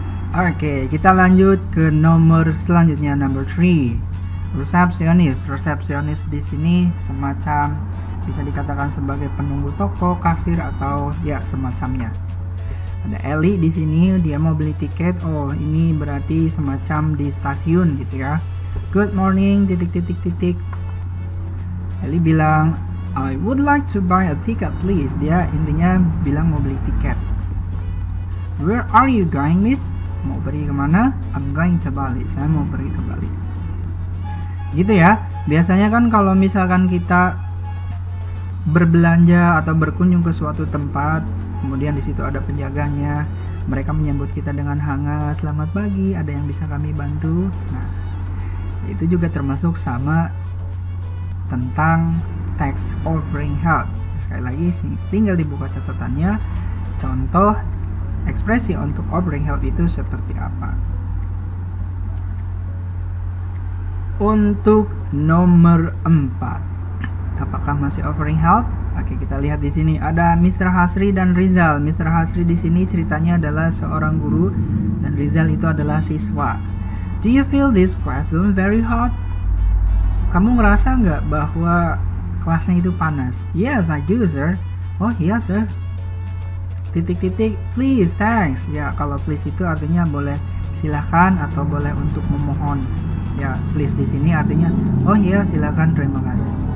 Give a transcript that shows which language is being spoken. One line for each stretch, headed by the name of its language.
Indonesian: Oke, kita lanjut ke nomor selanjutnya, number 3. Resepsionis. Resepsionis di sini semacam bisa dikatakan sebagai penunggu toko, kasir, atau ya semacamnya. Ada Ellie di sini, dia mau beli tiket. Oh, ini berarti semacam di stasiun gitu ya.
English: Good morning, titik.
Indonesian: Ellie bilang,
English: I would like to buy a ticket please.
Indonesian: Dia intinya bilang mau beli tiket.
English: Where are you going, miss?
Indonesian: Mau pergi kemana?
English: I'm going to Bali.
Indonesian: Saya mau pergi ke Bali. Gitu ya. Biasanya kan kalau misalkan kita berbelanja atau berkunjung ke suatu tempat, kemudian di situ ada penjaganya, mereka menyambut kita dengan hangat, selamat pagi, ada yang bisa kami bantu. Nah, itu juga termasuk sama tentang text offering help. Sekali lagi tinggal dibuka catatannya, contoh ekspresi untuk offering help itu seperti apa. Untuk nomor 4, apakah masih offering help? Oke, kita lihat di sini ada Mr. Hasri dan Rizal. Mr. Hasri di sini ceritanya adalah seorang guru dan Rizal itu adalah siswa.
English: Do you feel this classroom very hot?
Indonesian: Kamu ngerasa nggak bahwa kelasnya itu panas?
English: Yes, I do, sir.
Indonesian: Oh iya,
English: sir. Titik-titik, please, thanks.
Indonesian: Ya, kalau please itu artinya boleh silakan atau boleh untuk memohon. Ya, please di sini artinya oh iya, silakan, terima kasih.